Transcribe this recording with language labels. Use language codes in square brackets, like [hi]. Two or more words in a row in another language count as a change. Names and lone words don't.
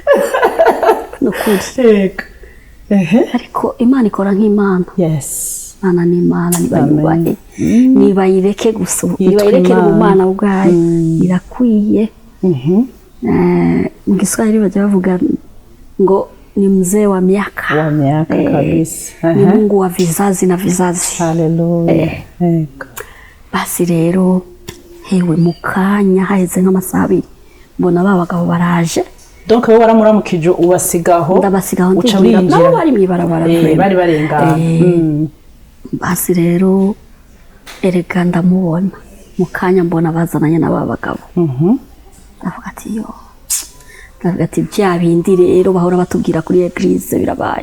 [rn] nukuri ariko Imana ikora nk'Imana yes Imana ni Imana nibayubahe nibayireke gusa nibayirekere mu Mana ubwayo irakwiye mu Kiswahili bajya bavuga ngo [sw] ni mzee wa miaka [rn] kabisa [sw] ni Mungu wa vizazi na vizazi [rn] haleluya basi rero hewe mukanya haheze nk'amasaha 2 mbona babagabo baraje donc wowe waramuramukije ubasigaho ndabasigaho ndinjira nabo bari mwibarabara bari barenga basi rero erega ndamubona mukanya mbona bazananye n'ababagabo ndavuga ati yo ndavuga ati bya bindi rero bahora batubwira kuri eglise birabaye